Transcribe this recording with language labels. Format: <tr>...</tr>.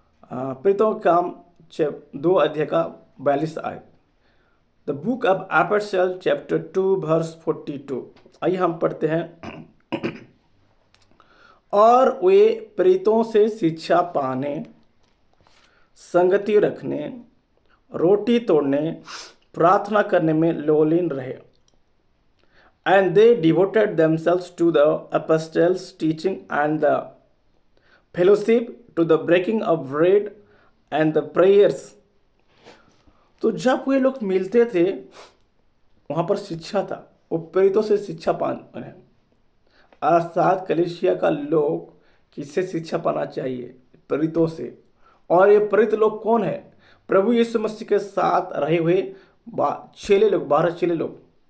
<hi>प्रेरितों का काम 2 अध्याय का 42 आयत,</hi> <en>The book of apostles chapter 2 verse 42।</en> <hi>आइए हम पढ़ते हैं। और वे प्रेरितों से शिक्षा पाने, संगति रखने, रोटी तोड़ने, प्रार्थना करने में लोलीन रहे।</hi> <en>And they devoted themselves to the apostles' teaching and the fellowship, to the breaking of bread and the prayers।</en> <hi>तो जब वे लोग मिलते थे वहाँ पर शिक्षा था, वो प्रेरितों से शिक्षा पाने। अर्थात कलीसिया का लोग किससे शिक्षा पाना चाहिए? प्रेरितों से। और ये प्रेरित लोग कौन है? प्रभु यीशु मसीह के साथ रहे हुए चेले लोग, 12 चेले लोग।</hi>